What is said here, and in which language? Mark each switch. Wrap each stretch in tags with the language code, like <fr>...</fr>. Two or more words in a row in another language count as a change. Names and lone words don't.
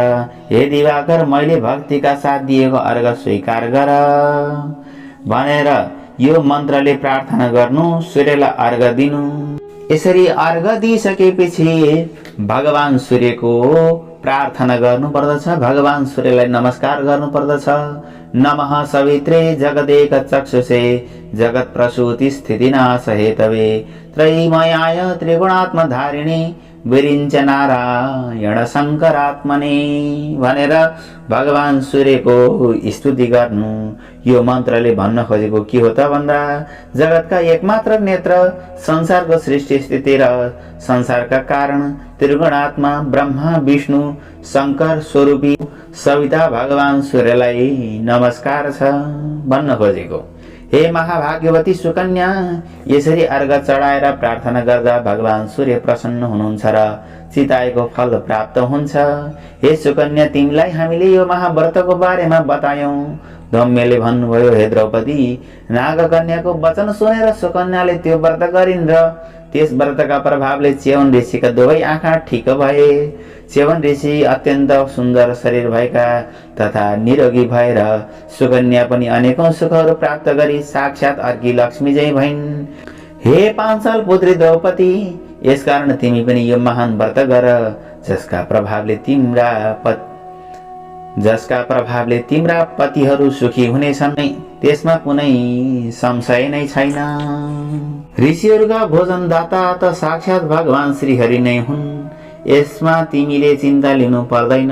<ne>हे दिवाकर, मैले भक्तिका साथ दिएको अर्घ स्वीकार गर भनेर यो मन्त्रले प्रार्थना गर्नु, सूर्यलाई अर्घ दिनु। यसरी अर्घ दिइसकेपछि भगवान सूर्यको प्रार्थना गर्नुपर्दछ, भगवान सूर्यलाई नमस्कार गर्नुपर्दछ।</ne> <sa>नमः सवित्रे जगदेक चक्षुषे जगत प्रसूति स्थिति नाश हेतवे त्रयीमयाय त्रिगुणात्मधारिणी विरिञ्च नारायण शङ्करात्मने</sa> <ne>भनेर भगवान सूर्यको स्तुति गर्नु। यो मन्त्रले भन्न खोजेको के हो त भन्दा, जगतका एकमात्र नेत्र, संसारको सृष्टि स्थिति र संसारका कारण त्रिगुणात्मा ब्रह्मा विष्णु शङ्कर स्वरूपी सविता भगवान सूर्यलाई नमस्कार छ भन्न खोजेको। हे महाभाग्यवती सुकन्या, यसरी अर्घ चढाएर प्रार्थना गर्दा भगवान सूर्य प्रसन्न हुनुहुन्छ र चिताएको फल प्राप्त हुन्छ। हे सुकन्या, तिमीलाई हामीले यो महाव्रतको बारेमा बतायौं। धम्यले भन्नुभयो, हे द्रौपदी, नागकन्याको वचन सुनेर सुकन्याले त्यो व्रत गरिन् र त्यस व्रतका प्रभावले च्यवन ऋषिका दुवै आँखा ठिक भए। च्यवन ऋषि अत्यन्त सुन्दर शरीर भएका तथा निरोगी भएर सुकन्या पनि अनेकौं सुखहरू प्राप्त गरी साक्षात अर्की लक्ष्मी जय भइन्। हे पाञ्चाल पुत्री द्रौपदी, यसकारण तिमी पनि यो महान व्रत गर, जसका प्रभावले तिम्रा पतिहरू सुखी हुनेछन्, त्यसमा कुनै संशय नै छैन। ऋषिहरूका भोजनदाता त साक्षात भगवान श्रीहरि नै हुन्, यसमा तिमीले चिन्ता लिनु पर्दैन।</ne>